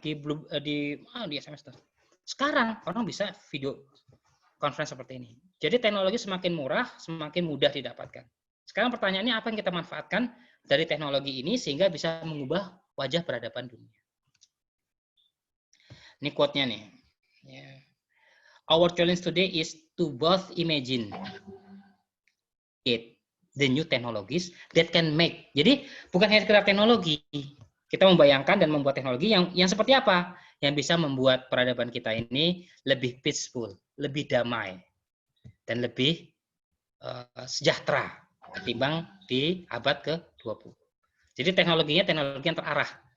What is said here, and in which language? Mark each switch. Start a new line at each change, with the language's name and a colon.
Indonesian: Di SMS tuh. Sekarang orang bisa video conference seperti ini. Jadi teknologi semakin murah, semakin mudah didapatkan. Sekarang pertanyaannya apa yang kita manfaatkan dari teknologi ini sehingga bisa mengubah wajah peradaban dunia. Ini quote-nya nih.
English: Our challenge today is to both imagine the new technologies that can make.
Indonesian: Jadi bukan hanya sekedar teknologi. Kita membayangkan dan membuat teknologi yang seperti apa? Yang bisa membuat peradaban kita ini lebih peaceful, lebih damai, dan lebih sejahtera ketimbang di abad ke-20. Jadi teknologinya teknologi yang terarah.